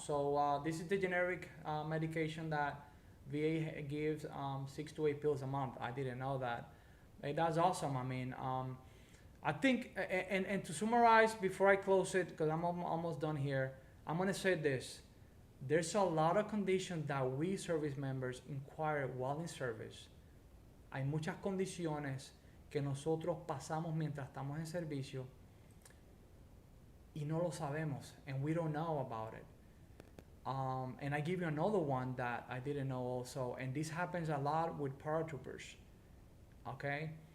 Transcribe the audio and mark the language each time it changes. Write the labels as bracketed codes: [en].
[en] So this is the generic medication that VA gives 6 to 8 pills a month. I didn't know that. That's awesome. I mean, I think, and to summarize before I close it, because I'm almost done here, I'm going to say this. There's a lot of conditions that we service members inquire while in service. [es] Hay muchas condiciones que nosotros pasamos mientras estamos en servicio y no lo sabemos, [en] and we don't know about it. And I give you another one that I didn't know also, and this happens a lot with paratroopers, okay?